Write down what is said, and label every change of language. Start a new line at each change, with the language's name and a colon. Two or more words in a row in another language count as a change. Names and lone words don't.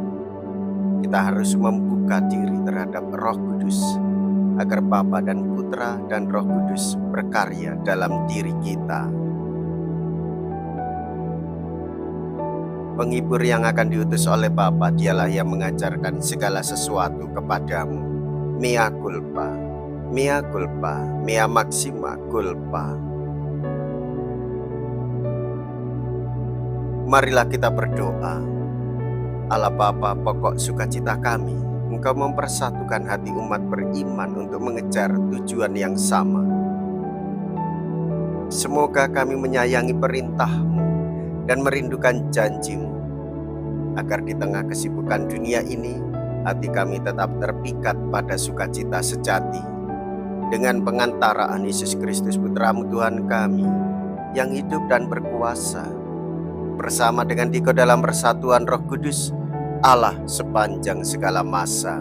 Indonesian: Kita harus membuka diri terhadap Roh Kudus, agar Bapa dan Putra dan Roh Kudus berkarya dalam diri kita. Penghibur yang akan diutus oleh Bapa, dialah yang mengajarkan segala sesuatu kepadamu.
Latin: Mea culpa, mea culpa, mea maxima culpa.
Indonesian: Marilah kita berdoa. Allah Bapa, pokok sukacita kami, Engkau mempersatukan hati umat beriman untuk mengejar tujuan yang sama. Semoga kami menyayangi perintah-Mu dan merindukan janji-Mu, agar di tengah kesibukan dunia ini, hati kami tetap terpikat pada sukacita sejati, dengan pengantaraan Yesus Kristus Putra-Mu Tuhan kami, yang hidup dan berkuasa, bersama dengan Dikau dalam persatuan Roh Kudus, Allah sepanjang segala masa.